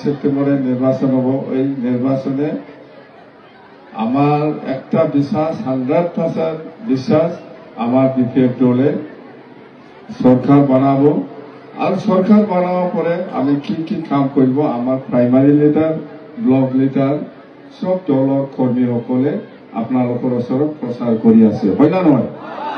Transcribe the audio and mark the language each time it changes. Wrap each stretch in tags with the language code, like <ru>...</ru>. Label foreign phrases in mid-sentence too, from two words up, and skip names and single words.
<bn>সেপ্টেম্বরে নির্বাচন হব ওই নির্বাচনে আমার একটা বিশ্বাস 100% বিশ্বাস আমার বিপিএফ দলে সরকার বানাবো আর সরকার বানাবার পরে আমি কি কি কাম করব আমার</bn> <en>primary leader block leader</en> <as>সব দলৰ কৰ্মীসকলে আপোনালোকৰ ওচৰত প্ৰচাৰ কৰি আছে হয় না নহয়</as>